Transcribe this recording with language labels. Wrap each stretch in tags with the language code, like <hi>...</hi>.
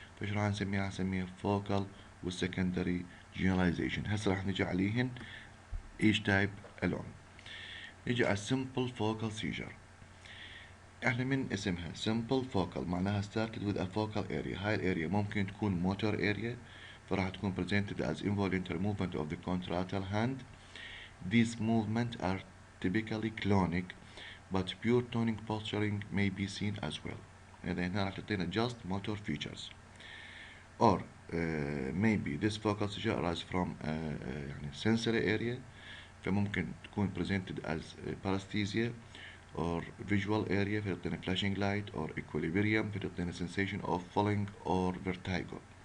<ar>فايش راح نسميها focal with secondary generalization. هسه راح نجي عليهن</ar> <en>each type alone.</en> <ar>نجي على simple focal seizure. احنا من اسمها simple focal معناها</ar> <en>started with a focal area.</en> <ar>هاي الاريا ممكن تكون</ar> <en>motor area فراح تكون presented as involuntary movement of the contralateral hand. These movements are typically clonic but pure tonic posturing may be seen as well.</en> <ar>إذا هنا راح تعطينا</ar> <en>just motor features. Or maybe this focal seizure arises from يعني sensory area فممكن تكون presented as paresthesia or visual area فتعطينا flashing light or equilibrium فتعطينا sensation of falling or vertigo.</en>